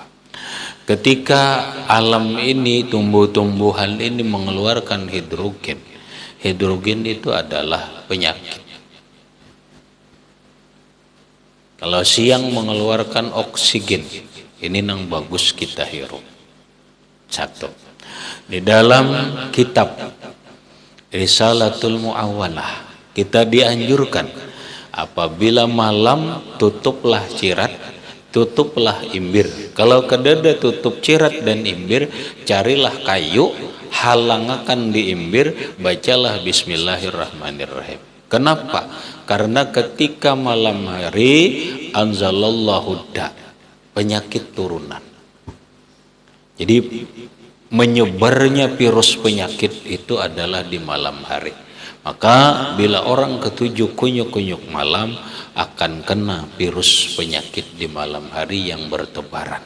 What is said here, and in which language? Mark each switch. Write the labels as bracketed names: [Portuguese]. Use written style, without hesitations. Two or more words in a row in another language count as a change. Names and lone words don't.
[Banjar] Ketika alam ini, tumbuh-tumbuhan ini mengeluarkan hidrogen itu adalah penyakit. Kalau siang mengeluarkan oksigen, ini yang bagus kita hirup. Satu, di dalam kitab Risalatul Mu'awalah kita dianjurkan apabila malam tutuplah cirat, tutuplah imbir. Kalau kedada tutup cirat dan imbir, carilah kayu, halangakan di imbir, bacalah bismillahirrahmanirrahim. Kenapa? Karena ketika malam hari [Arabic] أنزل الله داء, [Banjar] penyakit turunan. Jadi menyebarnya virus penyakit itu adalah di malam hari. Maka bila orang ketujuh kunyuk-kunyuk malam akan kena virus penyakit di malam hari yang bertebaran.